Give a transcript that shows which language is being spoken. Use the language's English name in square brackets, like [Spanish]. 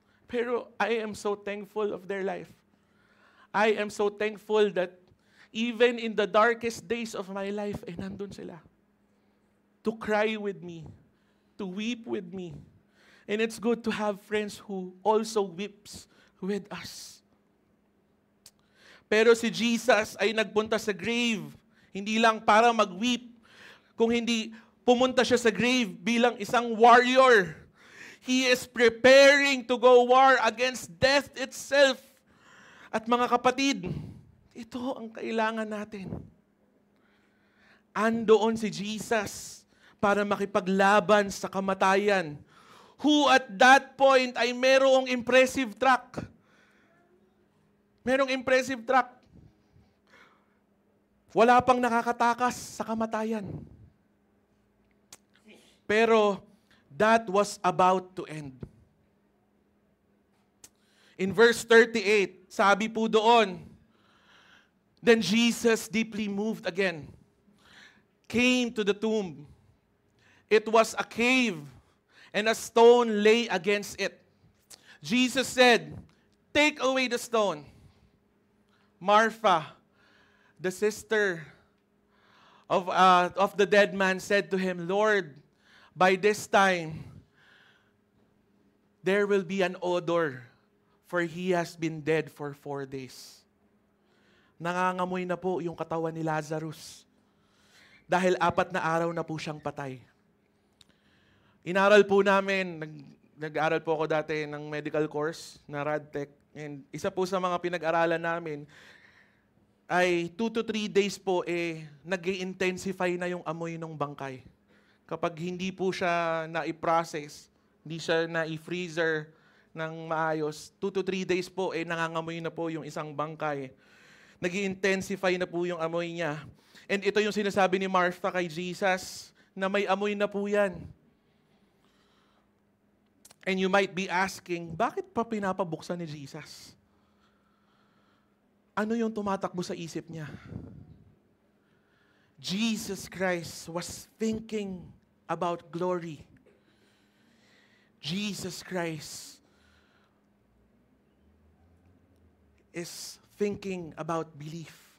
[Filipino] Pero [English] I am so thankful of their life. I am so thankful that even in the darkest days of my life, [Filipino] nandun sila. [English] To cry with me, to weep with me. And it's good to have friends who also weeps with us. [Filipino] Pero si Jesus ay nagpunta sa grave, hindi lang para mag-weep, kung hindi pumunta siya sa grave bilang isang [English] warrior. He is preparing to go war against death itself. [Filipino] At mga kapatid, ito ang kailangan natin. Andoon si Jesus para makipaglaban sa kamatayan, [English] who at that point [Filipino] ay merong [English] impressive track. [Filipino] Merong [English] impressive track. [Filipino] Wala pang nakakatakas sa kamatayan. Pero [English] that was about to end. In verse 38, [Filipino] sabi po doon, [English] then Jesus, deeply moved again, came to the tomb. It was a cave, and a stone lay against it. Jesus said, "Take away the stone." Martha, the sister of the dead man, said to him, "Lord, by this time, there will be an odor, for he has been dead for 4 days." [Filipino] Nangangamoy na po yung katawan ni Lazarus. Dahil 4 na araw na po siyang patay. Inaral po namin, nag-aaral po ako dati ng medical course na RadTech. And isa po sa mga pinag-aralan namin ay 2 to 3 days po nag-i-intensify na yung amoy ng bangkay. Kapag hindi po siya na-i-process, hindi siya na-i-freezer ng maayos, [English] 2 to 3 days [Filipino] po nangangamoy na po yung isang bangkay. Nag-i-intensify na po yung amoy niya. And ito yung sinasabi ni Martha kay Jesus, na may amoy na po yan. [English] And you might be asking, [Filipino] bakit pa pinapabuksan ni Jesus? Ano yung tumatakbo sa isip niya? [English] Jesus Christ was thinking about glory. Jesus Christ is thinking about belief.